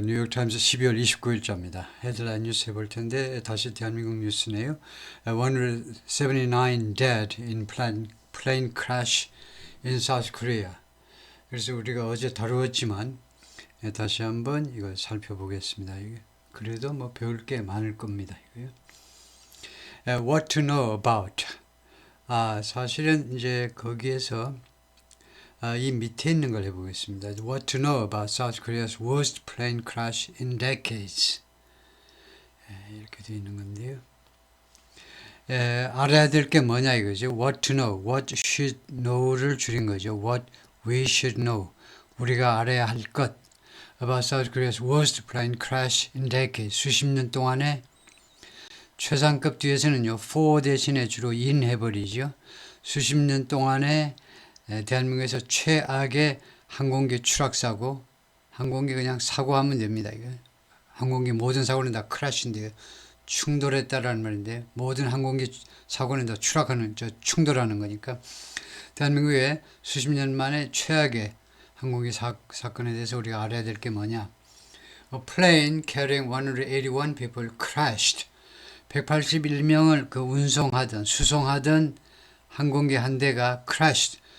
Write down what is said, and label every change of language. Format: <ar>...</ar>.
<ko>뉴욕타임즈 12월 29일자입니다. 헤드라인 뉴스 해볼 텐데, 다시 대한민국 뉴스네요.</ko> <en>179 dead in plane crash in South Korea.</en> <ko>그래서 우리가 어제 다루었지만, 다시 한번 이걸 살펴보겠습니다. 그래도 뭐 배울 게 많을 겁니다. 이거요.</ko> <en>What to know about.</en> <ko>사실은 이제 거기에서 이 밑에 있는 걸 해보겠습니다.</ko> <en>What to know about South Korea's worst plane crash in decades.</en> <ko>이렇게 되어 있는 건데요. 알아야 될 게 뭐냐 이거죠.</ko> <en>What to know, what should know를</en> <ko>줄인 거죠.</ko> <en>What we should know.</en> <ko>우리가 알아야 할 것.</ko> <en>About South Korea's worst plane crash in decades.</en> <ko>수십 년 동안에 최상급 뒤에서는요. for 대신에 주로 in 해버리죠. 수십 년 동안에 대한민국에서 최악의 항공기 추락사고, 항공기 그냥 사고하면 됩니다. 이거. 항공기 모든 사고는 다 크래시인데요. 충돌했다라는 말인데, 모든 항공기 사고는 다 충돌하는 거니까, 대한민국의 수십 년 만에 최악의 항공기 사건에 대해서 우리가 알아야 될 게 뭐냐.</ko> <en>A plane carrying 181 people crashed.</en> <ko>181명을 수송하던 항공기 한 대가 crashed.</ko>